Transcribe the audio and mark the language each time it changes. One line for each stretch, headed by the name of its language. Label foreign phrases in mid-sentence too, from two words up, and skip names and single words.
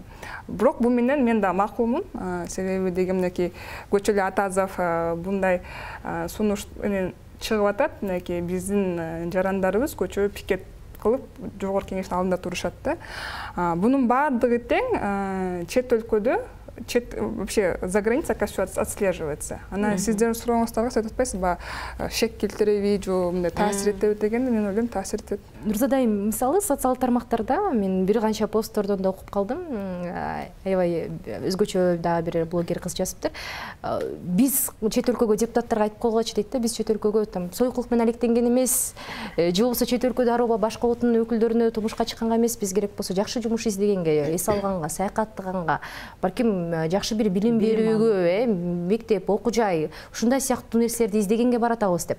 Kyrgyz: Бирок бул менен мен да макулмун, себеби деген мынакей Көчөлү Атазов bunday sunuş чыгып атат, мынакей биздин жарандарыбыз көчө пикет кылып жогорку кеңештин алдында турушат да. Бунун баардыгы тең чет өлкөдө,
Russian: вообще за границей все отслеживается.
Kyrgyz: Анан сиздердин сурооңуздарга сиз айтпайсызбы, шек келтиреби же мындай таасир этеби дегенде мен ойлойм таасир этет. Нурзадай, мисалы социал тармактарда мен бир канча посттордон да окуп калдым. Аябай өзгөчө дагы бир блогер кыз жазыптыр. Биз чет өлкөгө депутаттарга айтып койгочу дейт да, биз чет өлкөгө там сойкулук менен алектенген эмес, же болбосо чет өлкөдө арооба башка улуттун өкүлдөрүнө турмушка чыкканга эмес, биз керек болсо жакшы жумуш издегенге, эс алганга, саякаттаганга, балким жакшы бир билим берүүгө, мектеп, окуу жай, ушундай сыяктуу нерселерди издегенге баратабыз деп.